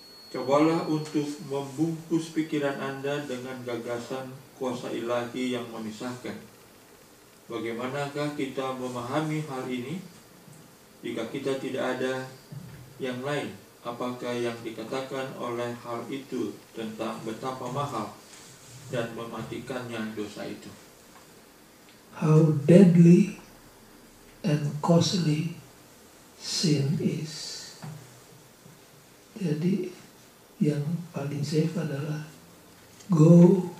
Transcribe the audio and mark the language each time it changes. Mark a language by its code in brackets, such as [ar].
[id] Cobalah untuk membungkus pikiran Anda dengan gagasan kuasa ilahi yang memisahkan. Bagaimanakah kita memahami hal ini? Jika kita tidak ada yang lain, apakah yang dikatakan oleh hal itu tentang betapa mahal dan mematikannya dosa itu? [en] How deadly and costly sin is. [id] Jadi yang paling safe adalah go